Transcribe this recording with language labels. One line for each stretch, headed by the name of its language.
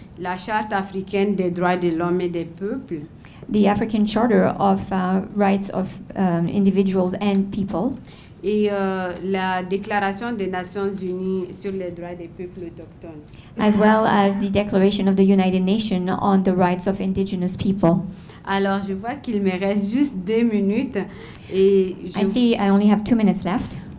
French: La charte africaine des droits de l'homme et des peuples.
English: The African Charter of Rights of Individuals and People.
French: Et la Déclaration des Nations Unies sur les droits des peuples autochtones.
English: As well as the Declaration of the United Nations on the Rights of Indigenous People.
French: Alors, je vois qu'il me reste juste 2 minutes. Et
English: I see I only have 2 minutes left.